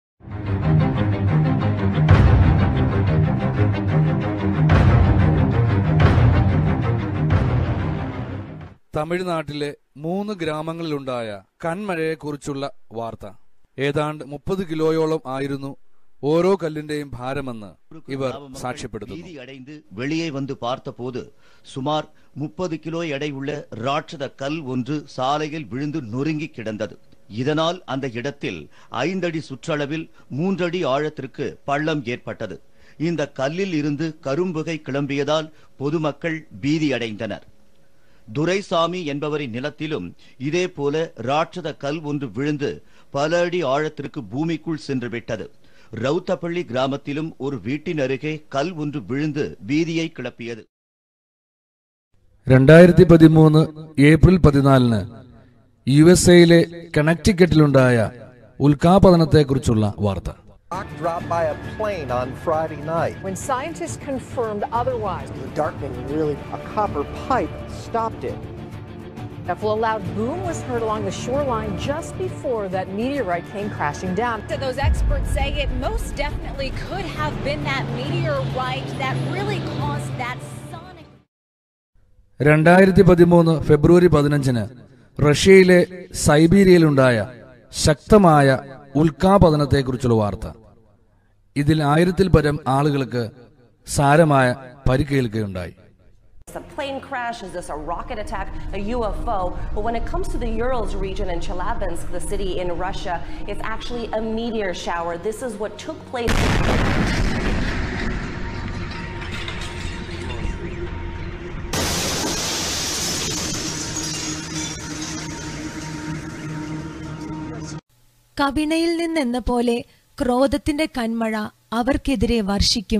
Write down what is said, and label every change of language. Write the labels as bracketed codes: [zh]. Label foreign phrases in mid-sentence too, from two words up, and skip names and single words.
[ml] തമിഴ്നാട്ടിലെ 3 ഗ്രാമങ്ങളിലുണ്ടായ കന്മഴയെക്കുറിച്ചുള്ള വാർത്ത. ഏതാണ്ട് 30 കിലോയോളം ആയിരുന്നു ഓരോ കല്ലിന്റെയും ഭാരമെന്ന് ഇവർ സാക്ഷ്യപ്പെടുത്തുന്നു. [ta] அடைந்து வெளியே வந்து பார்த்தபோது சுமார் 30 கிலோ எடையுள்ள ராட்சத கல் ஒன்று சாலையில் விழுந்து நொறுங்கி கிடந்தது. இதனால் அந்த இடத்தில் 5 அடி சுற்றளவில் 3 அடி ஆழத்திற்கு பள்ளம் ஏற்பட்டது. இந்த கல்லில் இருந்து கரும்புகை கிளம்பியதால் பொதுமக்கள் பீதி அடைந்தனர். துரைசாமி என்பவரின் நிலத்திலும் இதே போல ராட்சத கல் ஒன்று விழுந்து பல அடி ஆழத்திற்கு பூமிக்குள் சென்று விட்டது. ரவுத்தப்பள்ளி கிராமத்திலும் ஒரு வீட்டின் அருகே கல் ஒன்று விழுந்து பீதியை கிளப்பியது. [ml] 2013 ഏപ്രിൽ 14 യുഎസ്എയിലെ കണക്ടിക്കറ്റിലുണ്ടായ ഉൽക്കാപതനത്തെക്കുറിച്ചുള്ള വാർത്ത. [en] Dropped by a plane on Friday night. When scientists confirmed otherwise, the darkening really, a copper pipe stopped it. A loud boom was heard along the shoreline just before that meteorite came crashing down. Those experts say it most definitely could have been that meteorite that really caused that sonic. [ml] 2013 ഫെബ്രുവരി 15 റഷ്യയിലെ സൈബീരിയയിലുണ്ടായ ശക്തമായ ഉൽക്കാപതനത്തെക്കുറിച്ചുള്ള വാർത്ത. ഇതിൽ 1000-ൽ പരം ആളുകൾക്ക് സാരമായ പരിക്കേൽക്കുകയുണ്ടായി. [en] A plane crash? Is this a rocket attack, a UFO? But when it comes to the Urals region in Chelyabinsk, the city in Russia, it's actually a meteor shower. This is what took place. [ml] കവിണയിൽ നിന്നെന്ന പോലെ ക്രോധത്തിന്റെ കന്മഴ അവർക്കെതിരെ വർഷിക്കും.